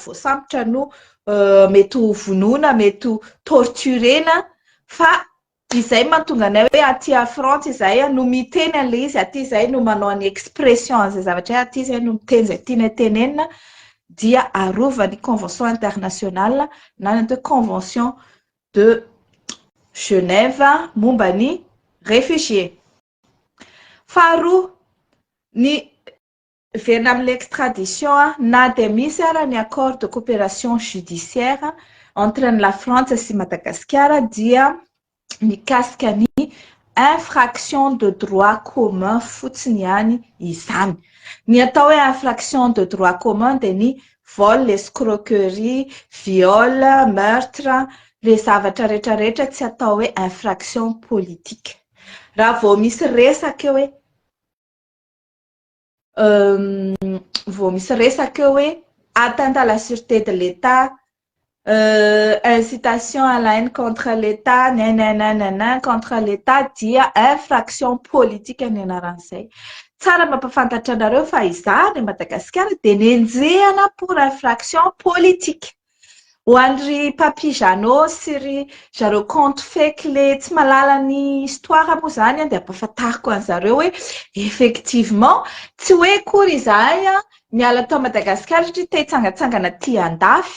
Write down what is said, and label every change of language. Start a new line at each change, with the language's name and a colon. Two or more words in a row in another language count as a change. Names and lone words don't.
Malagasy: voasambotra no mety ho vonoina, mety ho torturena fa izay mahatonga anay hoe aty à Frantsa izahay no miteny an'ilay izy, aty izahay no manao ny expression an'izay zavatra hoe aty izahay no miteny izay tiana tenenina dia arovan'ny
French: convention internationale
Malagasy: na ny atao
French: convention de Genève
Malagasy: momba ny réfugié. Faharoa, ny verina amin'ny extradition na dia misy ara ny
French: accord de coopération judiciaire entre la France
Malagasy: sy Madagasikara dia mikasika ny
French: infraction de droit commun
Malagasy: fotsiny ihany izany. Ny atao hoe
French: infraction de droit commun
Malagasy: dia ny
French: vol, l'escroquerie, viol, meurtre,
Malagasy: le zavatra rehetrarehetra tsy atao hoe
French: infraction politique.
Malagasy: Raha vao misy resaka hoe
French: atteinte à la sûreté de l'État, incitation à la haine contre l'État, contre l'État
Malagasy: dia
French: infraction politique
Malagasy: ny anaran'izay. Tsara mampafantatra anareo fa izany Madagasikara dia nenjehana
French: pour infraction politique.
Malagasy: Ho an'ry Papy Jeannot sy ry zareo
French: compte fake
Malagasy: le tsy mahalala ny histoire moa izany dia ampahafantariko an'zareo hoe effectivement tsy hoe kory izahay miala tao Madagasikara satria te hitsangatsangana ty andafy.